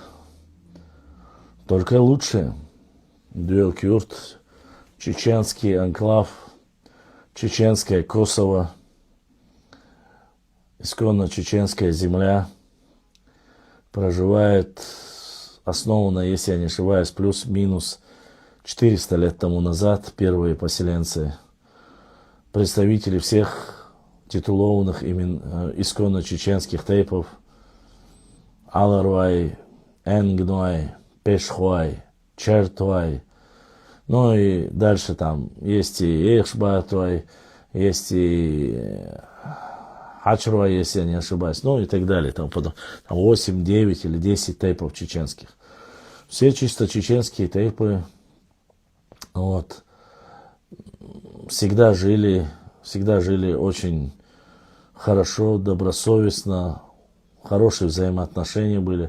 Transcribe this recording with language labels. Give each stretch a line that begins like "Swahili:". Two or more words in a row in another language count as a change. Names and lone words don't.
Russian: Только лучшее. Дюэл-Кюрт, чеченский анклав, чеченское Косово, исконно чеченская земля проживает, основана, если я не ошибаюсь, плюс-минус 400 лет тому назад первые поселенцы, представители всех титулованных исконно чеченских тейпов: Аларвай, Энгной, Пешхуай, Чертуай. Ну и дальше там есть и Эхшбатуай, есть и Хачруай, если я не ошибаюсь, ну и так далее. Там 8, 9 или 10 тейпов чеченских. Все чисто чеченские тейпы вот, всегда жили очень хорошо, добросовестно, хорошие взаимоотношения были.